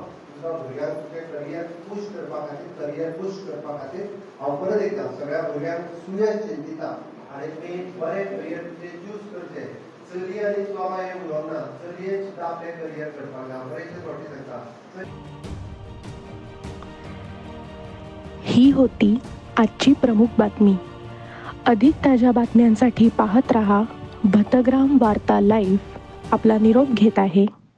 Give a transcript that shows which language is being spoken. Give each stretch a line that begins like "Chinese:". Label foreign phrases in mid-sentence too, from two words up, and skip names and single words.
Konkani: भुरग्यांक तुमचें
English: career push
Konkani: करपा खातीर
English: career push
Konkani: करपा खातीर हांव परत एकदां सगळ्या भुरग्यांक सुयश चिंतिता आनी तुमी बरें करियर तुमचें चूज करचें. चलये आनी चोडा हें उलोवंक ना, चलयेक सुद्दां आपलें करियर करपाक जाय. बरेंशें फावटी सांगता.
Marathi: ही होती आजची प्रमुख बातमी. अधिक ताज्या बातम्यांसाठी पाहत रहा भतग्राम वार्ता लाईव्ह. आपला निरोप घेत आहे